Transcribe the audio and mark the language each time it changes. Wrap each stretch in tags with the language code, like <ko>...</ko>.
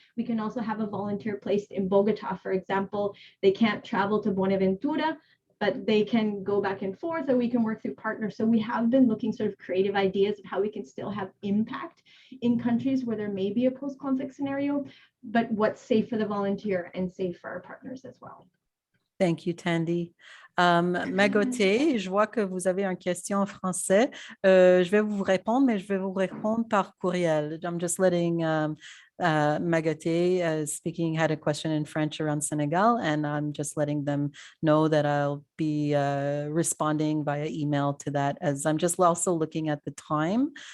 <en>We can also have a volunteer placed in Bogota, for example. They can't travel to Buenaventura, but they can go back and forth, or we can work through partners. So we have been looking sort of creative ideas of how we can still have impact in countries where there may be a post-conflict scenario, but what's safe for the volunteer and safe for our partners as well. Thank you, Tandy.</en> <fr>Magoté, je vois que vous avez une question en français. Je vais vous répondre, mais je vais vous répondre par courriel.</fr> <en>I'm just letting Magoté speaking had a question in French around Senegal, and I'm just letting them know that I'll be responding via email to that, as I'm just also looking at the time.</en>